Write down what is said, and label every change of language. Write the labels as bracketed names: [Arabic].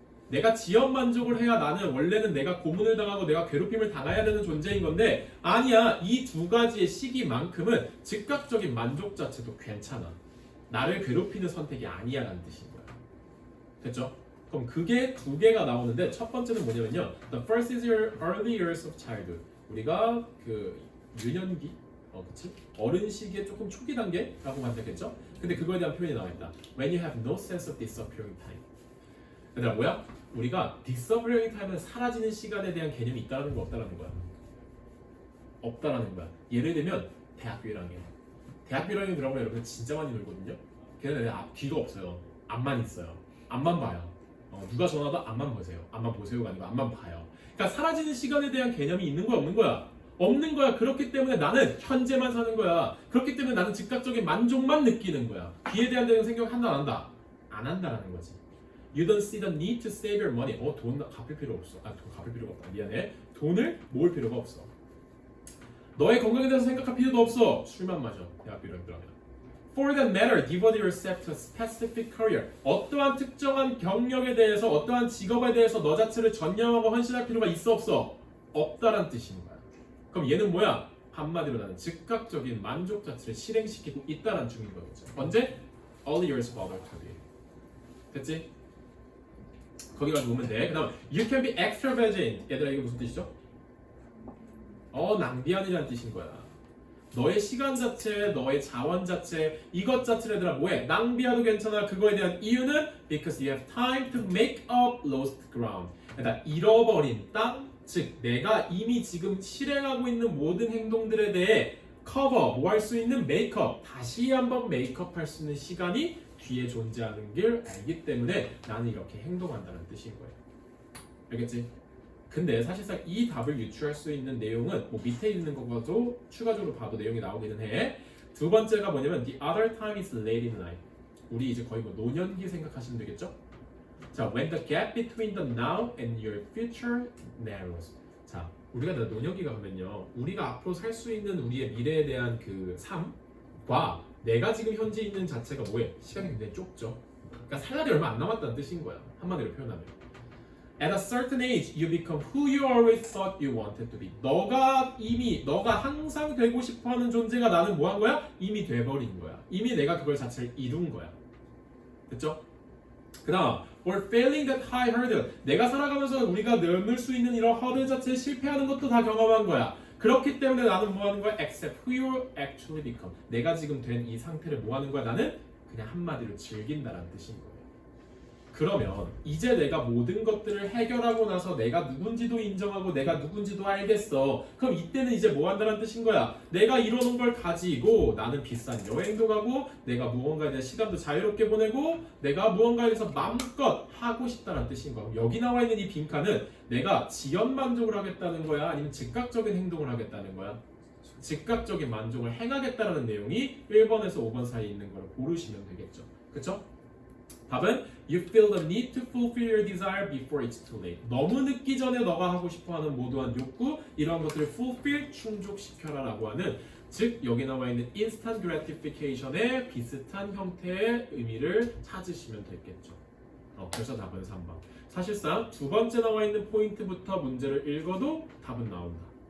[Korean] 내가 지연 만족을 해야 나는 원래는 내가 고문을 당하고 내가 괴롭힘을 당해야 되는 존재인 건데 아니야. 이 두 가지의 시기만큼은 즉각적인 만족 자체도 괜찮아. 나를 괴롭히는 선택이 아니야 라는 뜻인 거야. 됐죠? 그럼 그게 두 개가 나오는데 첫 번째는 뭐냐면요. [English] The first is your early years of childhood. [Korean] 우리가 그 유년기 그치? 어른 시기의 조금 초기 단계라고 만들겠죠? 근데 그거에 대한 표현이 나와 있다. [English] When you have no sense of disappearing time. [Korean] 얘들아 뭐야? 우리가 disappearing time은 사라지는 시간에 대한 개념이 있다는 거 없다라는 거야. 없다라는 거야. 예를 들면 대학교 1학년. 대학교 1학년 들어가면 여러분 진짜 많이 놀거든요. 걔네들 귀가 없어요. 앞만 있어요. 앞만 봐요. 누가 전화도 앞만 보세요. 앞만 보세요가 아니고 앞만 봐요. 그러니까 사라지는 시간에 대한 개념이 있는 거야 없는 거야? 없는 거야. 그렇기 때문에 나는 현재만 사는 거야. 그렇기 때문에 나는 즉각적인 만족만 느끼는 거야. 뒤에 대한 생각 한다 안 한다? 안 한다라는 거지. [English] You don't see the need to save your money. [Korean] 돈 갚을 필요 없어. 돈 갚을 필요가 없다. 미안해. 돈을 모을 필요가 없어. 너의 건강에 대해서 생각할 필요도 없어. 술만 마셔. 대학교 이런 들어가면. [English] For that matter, devote yourself to a specific career. [Korean] 어떠한 특정한 경력에 대해서, 어떠한 직업에 대해서 너 자체를 전념하고 헌신할 필요가 있어 없어? 없다란 뜻인 거야. 그럼 얘는 뭐야? 한마디로 나는 즉각적인 만족 자체를 실행시키고 있다는 중인 거겠죠. 언제? [English] Early years of adulthood. [Korean] 됐지? 거기까지 보면 돼. 그 다음 [English] you can be extravagant. [Korean] 얘들아 이게 무슨 뜻이죠? 낭비하느라는 뜻인 거야. 너의 시간 자체, 너의 자원 자체, 이것 자체를 얘들아 뭐해? 낭비해도 괜찮아. 그거에 대한 이유는 [English] because you have time to make up lost ground. [Korean] 그러니까 잃어버린 땅, 즉 내가 이미 지금 실행하고 있는 모든 행동들에 대해 커버, 뭐 할 수 있는 메이크업, 다시 한번 메이크업 할 수 있는 시간이 뒤에 존재하는 걸 알기 때문에 나는 이렇게 행동한다는 뜻인 거예요. 알겠지? 근데 사실상 이 답을 유추할 수 있는 내용은 뭐 밑에 있는 것과도 추가적으로 봐도 내용이 나오기는 해. 두 번째가 뭐냐면 [English] the other time is late in life. [Korean] 우리 이제 거의 뭐 노년기 생각하시면 되겠죠? [English] 자, when the gap between the now and your future narrows. [Korean] 자, 우리가 노년기가 가면요, 우리가 앞으로 살 수 있는 우리의 미래에 대한 그 삶과 내가 지금 현재 있는 자체가 뭐예요? 시간이 굉장히 좁죠. 그러니까 살 날이 얼마 안 남았다는 뜻인 거야. 한마디로 표현하면. [English] At a certain age, you become who you always thought you wanted to be. [Korean] 너가 항상 되고 싶어하는 존재가 나는 뭐 한 거야? 이미 돼버린 거야. 이미 내가 그걸 자체를 이룬 거야. 됐죠? 그 다음, [English] or failing that high hurdle. [Korean] 내가 살아가면서 우리가 넘을 수 있는 이런 허들 자체에 실패하는 것도 다 경험한 거야. 그렇기 때문에 나는 뭐 하는 거야? [English] Accept who you actually become. [Korean] 내가 지금 된 이 상태를 뭐 하는 거야? 나는 그냥 한마디로 즐긴다라는 뜻인 거야. 그러면 이제 내가 모든 것들을 해결하고 나서 내가 누군지도 인정하고 내가 누군지도 알겠어. 그럼 이때는 이제 뭐 한다는 뜻인 거야? 내가 이뤄놓은 걸 가지고 나는 비싼 여행도 가고 내가 무언가에 대한 시간도 자유롭게 보내고 내가 무언가에 대해서 마음껏 하고 싶다는 뜻인 거야. 여기 나와 있는 이 빈칸은 내가 지연 만족을 하겠다는 거야? 아니면 즉각적인 행동을 하겠다는 거야? 즉각적인 만족을 행하겠다는 내용이 1번에서 5번 사이에 있는 걸 고르시면 되겠죠. 그쵸? 답은 [English] You feel the need to fulfill your desire before it's too late. [Korean] 너무 늦기 전에 너가 하고 싶어하는 모두한 욕구, 이런 것들을 fulfill, 충족시켜라 라고 하는, 즉 여기 나와 있는 instant gratification의 비슷한 형태의 의미를 찾으시면 되겠죠. 그래서 답은 3번. 사실상 두 번째 나와 있는 포인트부터 문제를 읽어도 답은 나온다.